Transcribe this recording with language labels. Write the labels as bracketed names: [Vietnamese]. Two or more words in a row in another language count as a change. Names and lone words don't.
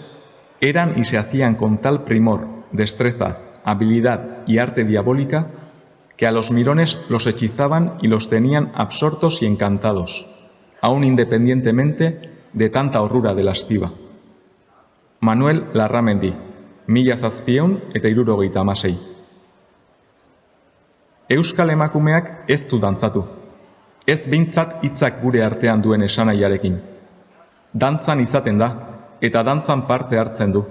[Spanish] eran y se hacían con tal primor, destreza, habilidad y arte diabólica que a los mirones los hechizaban y los tenían absortos y encantados, aun independientemente de tanta horrura de lasciva. Manuel Larramendi, 1776. [Basque] Euskal emakumeak ez du dantzatu, ez behintzat hitzak gure artean duen esanahiarekin. Dantzan izaten da, eta dantzan parte hartzen du.